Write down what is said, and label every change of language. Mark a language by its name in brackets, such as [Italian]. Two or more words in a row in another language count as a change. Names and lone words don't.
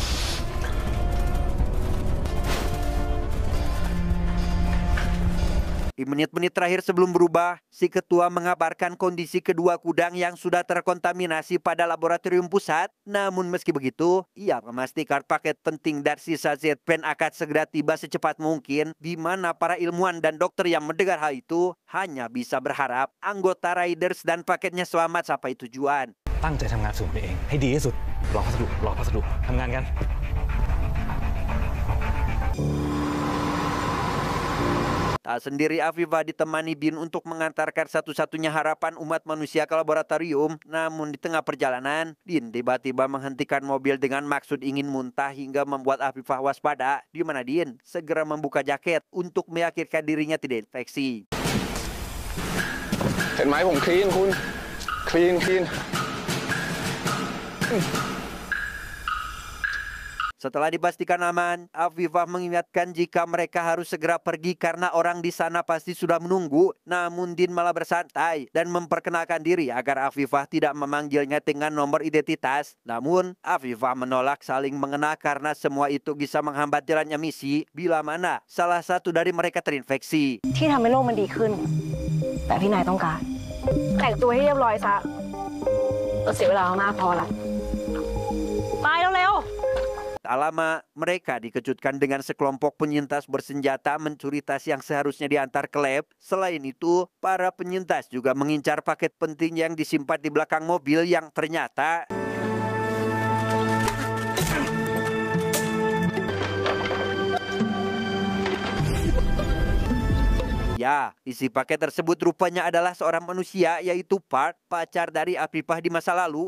[Indonesian] Di menit-menit terakhir sebelum berubah, si ketua mengabarkan kondisi kedua kudang yang sudah terkontaminasi pada laboratorium pusat. Namun meski begitu, ia memastikan paket penting dan sisa Z-Pen akan segera tiba secepat mungkin, di mana para ilmuwan dan dokter yang mendengar hal itu hanya bisa berharap anggota Raiders dan paketnya selamat sampai tujuan. [Thai] ตั้งใจทำงานสูตรนี้เองให้ดีที่สุดรอพัสดุทำงานกัน [Indonesian] Tak sendiri Afifah ditemani Bin untuk mengantarkan satu-satunya harapan umat manusia ke laboratorium. Namun di tengah perjalanan, Bin tiba-tiba menghentikan mobil dengan maksud ingin muntah hingga membuat Afifah waspada, di mana Din segera membuka jaket untuk meyakinkan dirinya tidak infeksi. [Thai] เห็นไหมผมคลีนคุณคลีน [Indonesian] Setelah dipastikan aman, Afifah mengingatkan jika mereka harus segera pergi karena orang di sana pasti sudah menunggu. Namun Din malah bersantai dan memperkenalkan diri agar Afifah tidak memanggilnya dengan nomor identitas. Namun Afifah menolak saling mengenal karena semua itu bisa menghambat jalannya misi bila mana salah satu dari mereka terinfeksi. [Thai] ที่ทำให้โลกมันดีขึ้นแต่ที่นายต้องการแต่งตัวให้เรียบร้อยซะเราเสียเวลามากพอละไปเร็ว [Indonesian] Tak lama, mereka dikejutkan dengan sekelompok penyintas bersenjata mencuri tas yang seharusnya diantar ke lab. Selain itu, para penyintas juga mengincar paket penting yang disimpan di belakang mobil yang ternyata ya, isi paket tersebut rupanya adalah seorang manusia, yaitu Park, pacar dari Afifah di masa lalu.